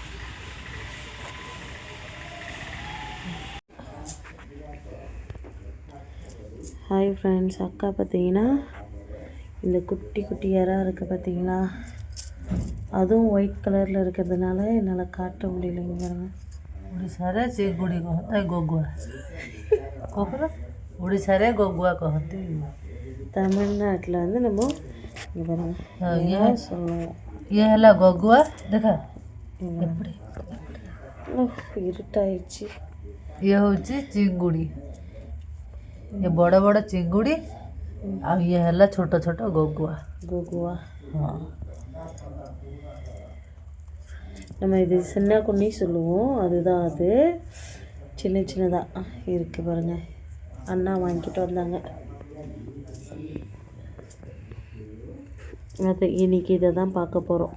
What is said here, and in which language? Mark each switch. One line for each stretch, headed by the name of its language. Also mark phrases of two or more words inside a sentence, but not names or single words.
English: Hi friends,
Tamil: அக்கா பார்த்தீங்கன்னா இந்த குட்டி குட்டி இறா இருக்குது பார்த்தீங்களா, அதுவும் ஒயிட் கலரில் இருக்கிறதுனால என்னால் காட்ட முடியலைங்க.
Odia: ଓଡ଼ିଶାରେ ଚିଙ୍ଗୁଡ଼ି କହନ୍ତି ଗୋଗୁଆ, ଓଡ଼ିଶାରେ ଗୋଗୁଆ କହନ୍ତି.
Tamil: தமிழ்நாட்டில் நம்ம இங்கே பாருங்கள் சொல்லுவோம்.
Odia: ଇଏ ହେଲା ଗୋଗୁଆ. ଦେଖା
Tamil: இருட்டாயிடுச்சு.
Odia: ଇଏ ହେଉଛି ଚିଙ୍ଗୁଡ଼ି, ଇଏ ବଡ଼ ବଡ଼ ଚିଙ୍ଗୁଡ଼ି, ଆଉ ଇଏ ହେଲା ଛୋଟ ଛୋଟ ଗୋଗୁଆ. ଗୋଗୁଆ, ହଁ,
Tamil: நம்ம இது சின்ன குன்னி சொல்லுவோம். அதுதான் அது சின்ன சின்னதாக இருக்குது பாருங்கள். அண்ணா வாங்கிட்டு வந்தாங்க. அது இன்றைக்கி இதை தான் பார்க்க போகிறோம்.